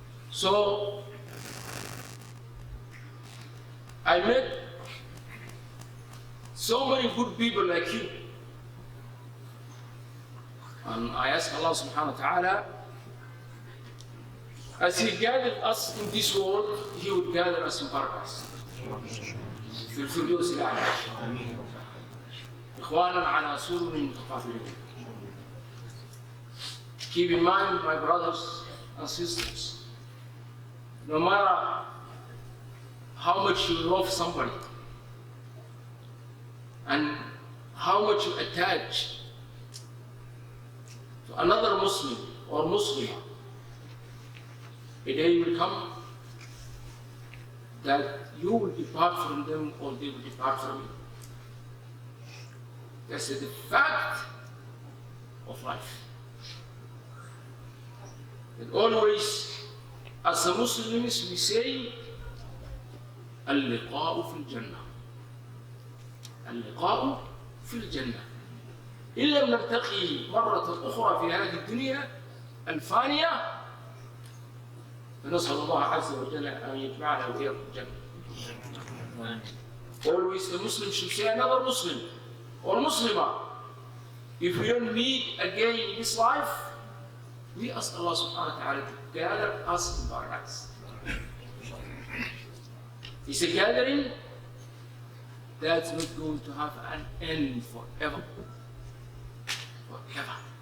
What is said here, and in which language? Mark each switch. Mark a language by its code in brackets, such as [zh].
[en] So, I met so many good people like you. And I ask Allah subhanahu wa ta'ala, as He gathered us in this world, He would gather us in paradise. [ar] في الفردوس الأعلى. إخوانا على سرر متقابلين. [en] Keep in mind, my brothers and sisters, no matter how much you love somebody and how much you attach to another Muslim or Muslimah, a day will come that you will depart from them or they will depart from you. That's the fact of life. And always, as a Muslims, we say, [ar] اللقاء في الجنة. اللقاء في الجنة. إن لم نلتقي مرة أخرى في هذه الدنيا الفانية فنسأل الله عز وجل أن يجمعنا وإياكم الجنة. [en] Always the Muslim should say another Muslim or Muslimah. If we don't meet again in this life, We ask Allah subhanahu wa ta'ala to gather us in paradise. It's a gathering that's not going to have an end forever. Forever.